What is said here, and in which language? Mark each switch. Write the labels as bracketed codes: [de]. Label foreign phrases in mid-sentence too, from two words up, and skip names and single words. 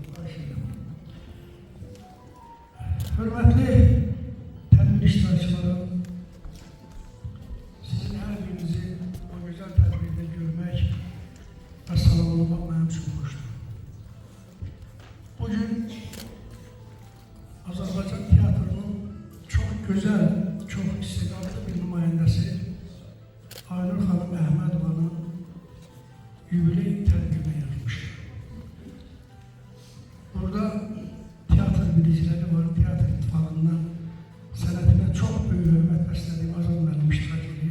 [tr] Hürmetli tedbir iştirakçıları, sizin her birinizi o güzel tedbirde görmek ve selamlamak benim için hoştur. Bugün Azerbaycan tiyatrosunun çok güzel, çok istedadlı [az] bir nümayəndəsi Aynur Xanım Əhmədovanın yubiley tədbirinə yazmış. Burada tiyatr biliciləri var, tiyatr ittifaqından sənətinə çox böyük hörmət bəslədiyim Azad müəllim iştirak edir.